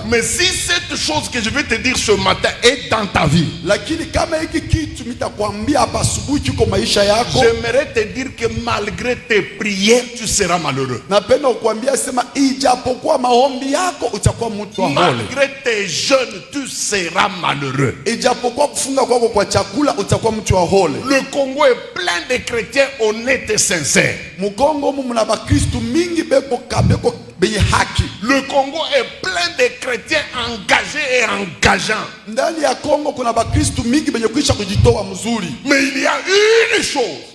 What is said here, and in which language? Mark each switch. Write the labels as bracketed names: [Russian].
[French] Mais si cette chose que je vais te dire ce matin est dans ta vie, [Swahili] lakini kama hiki kitu nitakwambia hapa asubuhi kiko maisha yako, [French] j'aimerais te dire que malgré tes prières, tu seras malheureux. [Swahili] napenda kukwambia sema, ijapokuwa maombi yako utakuwa mtu wa hole, [French] Malgré tes jeûnes, tu seras malheureux. [Swahili] ijapokuwa kufunga kwako kwa chakula utakuwa mtu wa hole. [French] Le Congo est plein de chrétiens honnêtes et sincères. [Swahili] Mukongo mu muna bakristu mingi beko kabeko benye haki. [French] Le Congo est plein de chrétiens engagés et engageants. [Swahili] Ndani ya Kongo kuna bakristu mingi benye kuisha kujitoa mzuri, [French] Mais il y a une chose